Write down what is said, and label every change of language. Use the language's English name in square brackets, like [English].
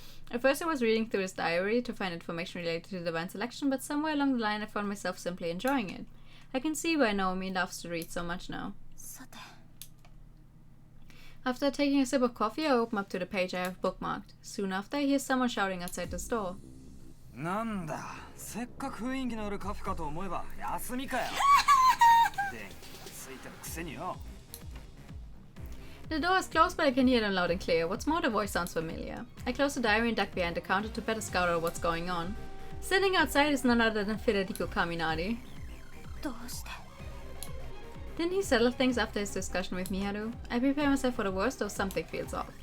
[English] At first I was reading through his diary to find information related to the van selection, but somewhere along the line I found myself simply enjoying it. I can see why Naomi loves to read so much now. [Japanese] さて [English] After taking a sip of coffee, I open up to the page I have bookmarked. Soon after, I hear someone shouting outside the store. [Japanese] なんだ、せっかく雰囲気のあるカフェかと思えば休みかよ。電気がついてるくせによ。 [English] The door is closed, but I can hear them loud and clear. What's more, the voice sounds familiar. I close the diary and duck behind the counter to better scout out what's going on. Sitting outside is none other than Federico Caminati. [Japanese] どうして [English] Didn't he settle things after his discussion with Miharu? I prepare myself for the worst, though something feels off.